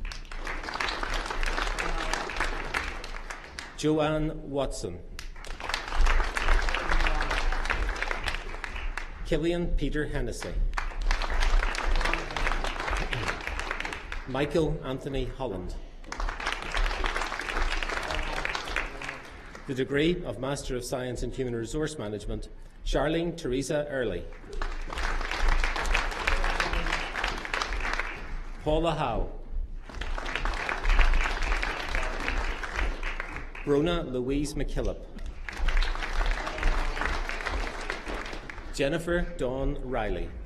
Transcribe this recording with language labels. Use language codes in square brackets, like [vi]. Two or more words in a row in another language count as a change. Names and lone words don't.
[en] Joanne Watson. Killian Peter Hennessy. Michael Anthony Holland. The degree of Master of Science in Human Resource Management, Charlene Teresa Early. Paula Howe. Brona Louise McKillop. Jennifer Dawn Riley.